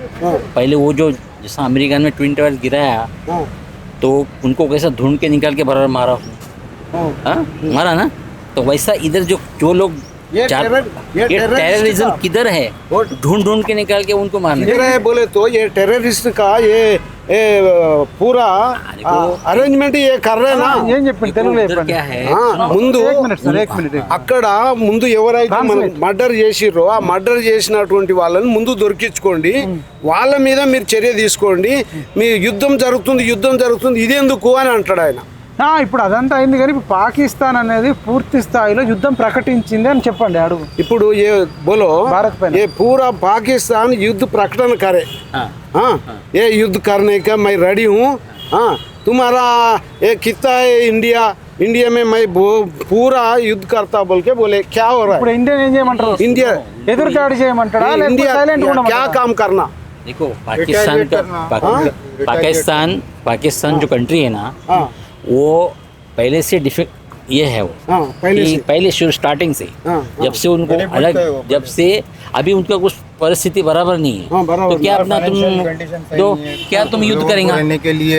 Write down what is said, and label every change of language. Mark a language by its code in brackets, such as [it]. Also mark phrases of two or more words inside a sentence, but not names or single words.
[hi] पहले वो जो जैसा अमेरिका में [en] twin towers [hi] गिराया, तो उनको कैसा ढूंढ के निकाल के बराबर मारा उसने, मारा ना, तो वैसा इधर जो लोग ये टेररिज्म किधर है, ढूंढ के निकाल के उनको मारना है बोले तो ये टेररिस्ट का ये पूरा అరేంజ్మెంట్ ये कर रहे ना। [te] ఏం చెప్పండి తెలుగులో చెప్పండి. ముందు [hi] एक मिनट [te] అక్కడ ముందు ఎవరైతే మర్డర్ చేసిర్రో ఆ మర్డర్ చేసినటువంటి వాళ్ళని ముందు దొరికించుకోండి, వాళ్ళ మీద మీరు చర్య తీసుకోండి. మీ యుద్ధం జరుగుతుంది ఇదెందుకు అని అంటాడు ఆయన. ఇప్పుడు అదంతా అయింది, కానీ ఇప్పుడు పాకిస్తాన్ అనేది పూర్తి స్థాయిలో యుద్ధం ప్రకటించింది అని చెప్పండి. అడుగు ఇప్పుడు [hi] ये बोलो [te] భారత్ పైన [hi] ये पूरा पाकिस्तान युद्ध प्रकटन करे, ये युद्ध करने का मैं रेडी हूँ, तुम्हारा ये कितना है इंडिया में मैं पूरा युद्ध करता बोल के बोले। क्या हो रहा है? [te] इंडिया ఏం చేయమంటారు? इंडिया ఎదురుదాడి చేయమంటారా इंडिया సైలెంట్ గా [hi] क्या काम करना? देखो पाकिस्तान जो कंट्री है ना, वो पहले से डिफेक्ट ये है वो पहले शुरू स्टार्टिंग से जब से उनको अलग, जब से अभी उनका कुछ परिस्थिति बराबर नहीं है, तो क्या अपना तुम युद्ध करेंगे के लिए?